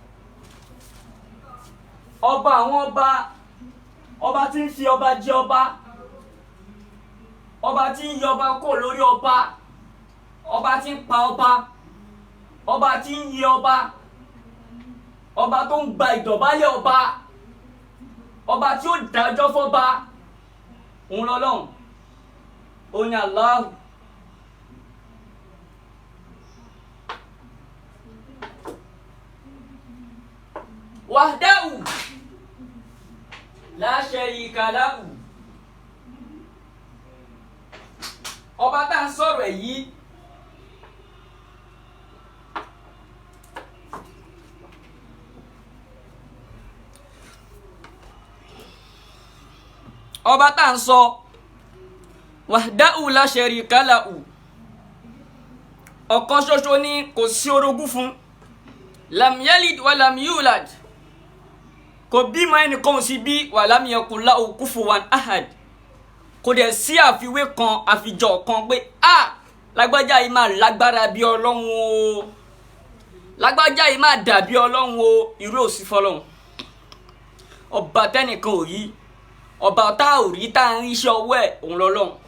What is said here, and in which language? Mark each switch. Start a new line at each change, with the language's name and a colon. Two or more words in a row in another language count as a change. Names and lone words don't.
Yoruba: ọba àwọn ọba tí ń fi ọba jẹ ọba tí ń yọ ọba kó lórí ọba tí ń pa ọba tí ń yẹ ọba tó ń gba ìdọ̀bálẹ̀ ọba tí ó dájọ́ fọ́ba òun lọ́lọ́run òun ni Allahu.
Arabic: وحده لا شريك له.
Yoruba: ọba tá à ń sọ̀rọ̀ ẹ̀ yìí ọba tá à ń sọ
Arabic: وحده لا شريك له,
Yoruba: ọ̀kan ṣoṣo ni kò sí orogún fún.
Arabic: لم يلد ولم يولد,
Yoruba: kò bímọ ẹnìkan ò sí bí.
Arabic: ولم يكن له كفوا أحد,
Yoruba: kò dẹ̀ sí àfiwé kan àfijọ kan pé lágbájá yìí máa lágbára bí Ọlọ́run o, lágbájá yìí máa dàbí Ọlọ́run o. irú òsì fọ́lọ́run. ọba tẹ́nìkan ò rí, ọba tá ò rí tá à ń ríṣẹ́ ọwọ́ ẹ̀ òun lọ́lọ́run.